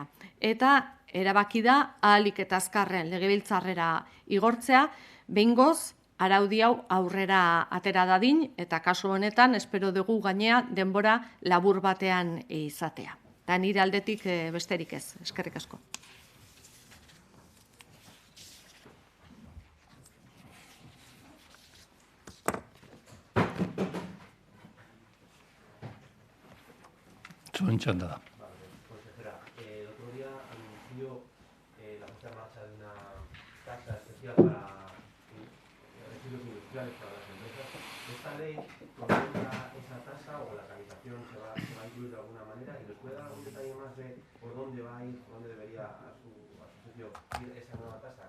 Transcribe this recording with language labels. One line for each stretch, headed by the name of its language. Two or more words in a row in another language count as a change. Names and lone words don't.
Basque: Eta erabaki da ahalik eta azkarren legebiltzarrera igortzea, behingoz araudi hau aurrera atera dadin eta kasu honetan espero dugu gainea denbora labur batean izatea. eta nire aldetik besterik ez. Eskerrik asko. Zuen txanda da.
Spanish: Consejera, el otro día anunció la puesta en marcha de una tasa especial para residuos industriales para las empresas. ¿Esta ley contempla esa tasa o la tramitación se va a incluir de alguna manera? ¿Y nos puede dar algún detalle más de por dónde va a ir, por dónde debería a su juicio ir esa nueva tasa?